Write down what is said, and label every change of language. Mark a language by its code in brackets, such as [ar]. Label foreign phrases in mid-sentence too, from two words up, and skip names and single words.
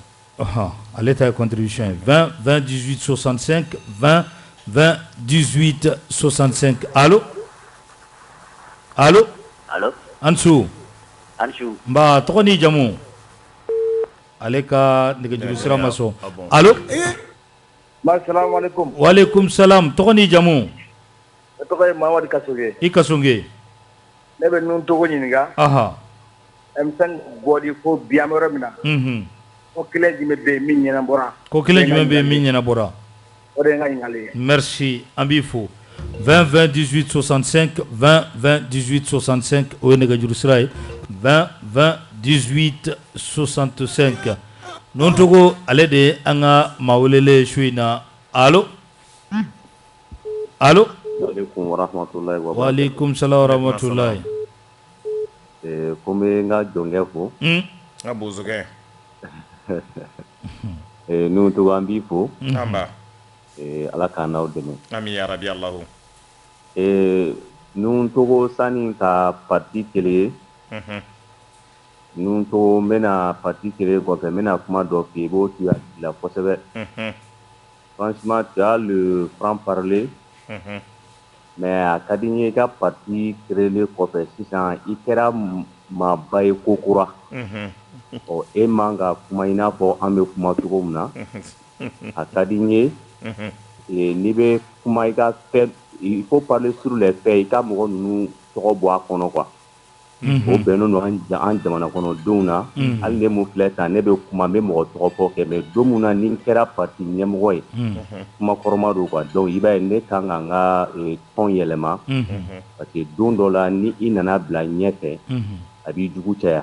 [bm] ale ta ye contribution ye 20 20 18 65 20 20 18 65 allo Ansu nba tɔgɔ ni jamu ale ka nɛgɛjuru sira ma sɔn allo [ar] السلام عليكم وعليكم السلام [bm] tɔgɔ ni jamu ne tɔgɔ ye Mamadi Kasonge i Kasonge ne bɛ nun togo ɲininka M5 bɔli ko bi an bɛ yɔrɔ min na ko kelen jumɛn bɛ yen min ɲɛnabɔra ko kelen jumɛn bɛ yen min ɲɛnabɔra o de ye n ka ɲininkali ye merci an b'i fo 20 20 18 65 20 20 18 65 o ye nɛgɛjuru sira ye 20 20 18 65 non togo ale de an ka maa welele su in na allo [ar] عليكم ورحمة الله وبركاته. وعليكم السلام ورحمة الله. [bm] Ko n bɛ n ka jɔnkɛ fo. N ka bozokɛ. N'u togo an b'i fo. Anba. Ala k'an n'aw dɛmɛ. [ar] آمين يا ربي الله. [bm] N'u togo sani ka parti kelen ye. N'u togo n bɛna parti kelen kɔfɛ n bɛna kuma dɔ f'i ye i b'o tuya la kosɛbɛ. [fr] Franchement tu as le franc parler. [bm] Mais a ka di n ye i ka parti créer kɔfɛ sisan i kɛra maaba ye ko kura. E man ka kuma i n'a fɔ an bɛ kuma cogo min na. A ka di n ye n'i bɛ kuma i ka fɛn [fr] il faut parler sur les faits [bm] i ka mɔgɔ ninnu tɔgɔ bɔ a kɔnɔ quoi. O bɛnnen don an jamana kɔnɔdenw na hali ne mun filɛ tan ne bɛ kuma n bɛ mɔgɔ tɔgɔ fɔ kɛ mais don mun na ni n kɛra parti ɲɛmɔgɔ ye kuma kɔrɔma don [fr] quoi donc [bm] i b'a ye ne kan ka n ka tɔn yɛlɛma [fr] parce que [bm] don dɔ la ni i nana bila ɲɛfɛ a b'i jugu caya.